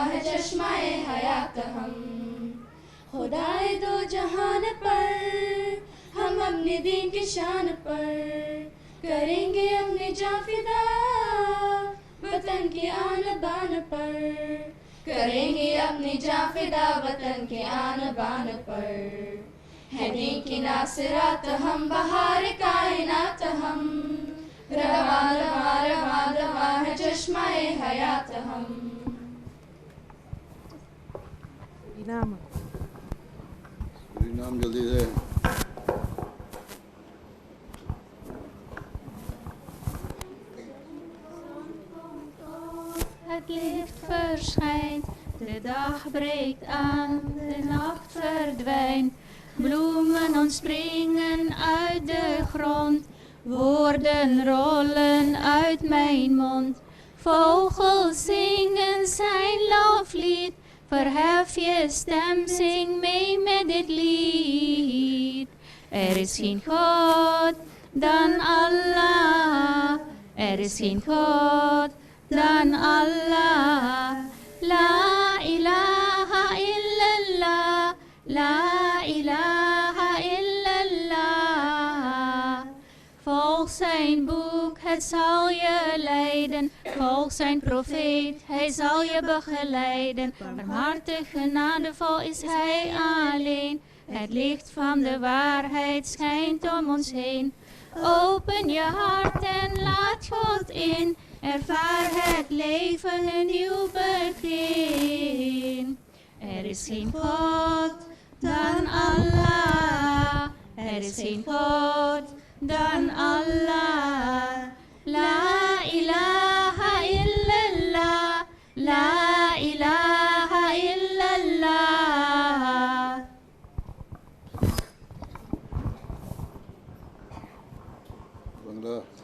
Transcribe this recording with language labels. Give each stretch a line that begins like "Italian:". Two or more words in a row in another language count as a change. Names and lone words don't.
Urdu: ہے چشمہ حیات ہم خدائے دو جہان پر ہم اپنے دین کی شان پر کریں گے اپنے جاں فدا وطن کے آن بان پر کریں گے اپنی جاں فدا وطن کے آن بان پر ہے دین کی ناصرات ہم بہار کائنات ہم رواں دواں ہے چشمہ حیات ہم نام جلدی سے
Dutch: Het licht verschijnt, de dag breekt aan, de nacht verdwijnt. Bloemen ontspringen uit de grond, woorden rollen uit mijn mond. Vogels zingen zijn loflied, verhef je stem, zing mee met dit lied. Er is geen God dan Allah, er is geen God dan Allah.
Arabic: لا إله إلا الله، لا إله إلا الله.
Dutch: Volg zijn boek, het zal je leiden. Volg zijn profeet, hij zal je begeleiden. Barmhartig, genadevol is hij alleen. Het licht van de waarheid schijnt om ons heen. Open je hart en laat God in. Ervaar het leven een nieuw begin. Er is geen God dan Allah. Er is geen God dan Allah.
Arabic: لا إله إلا الله. لا إله إلا الله.
Urdu: بنگلہ